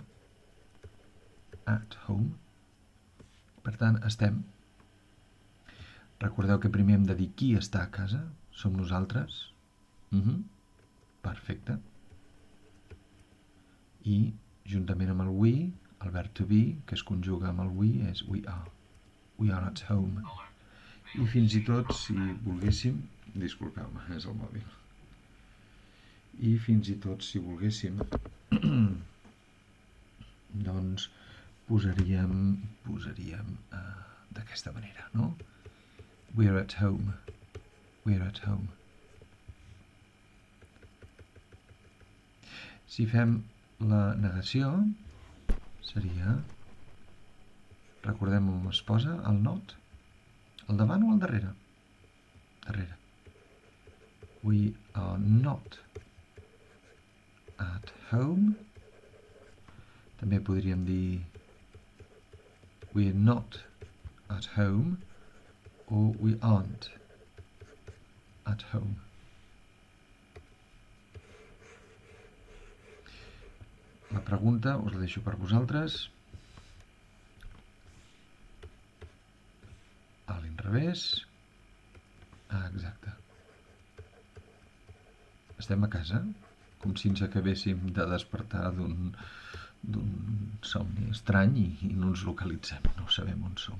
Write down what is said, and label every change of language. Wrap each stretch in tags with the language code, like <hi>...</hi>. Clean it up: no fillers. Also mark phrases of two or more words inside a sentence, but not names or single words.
<en>At home.</en> <ca>Per tant, estem. Recordeu que primer hem de dir qui està a casa. Som nosaltres. Perfecte. I, juntament amb el we, el verb</ca> <en>to be,</en> <ca>que es conjuga amb el we, és</ca> <en>we are. We are at home.</en> <ca>I fins i tot, si volguéssim... Disculpeu-me, és el mòbil. I fins i tot, si volguéssim, doncs posaríem d'aquesta manera, no?</ca> <en>We're at home. We're at home.</en> <ca>Si fem la negació, seria... Recordem on es posa el not? Al davant o al darrere? Darrere.</ca> <en>We are not at home.</en> <ca>També podríem dir</ca> <en>we're not at home</en> <ca>o</ca> <en>we aren't at home.</en> <ca>La pregunta us la deixo per vosaltres. A l'inrevés. Exacte. Estem a casa, com si ens acabéssim de despertar d'un somni estrany i no ens localitzem, no sabem on som.</ca>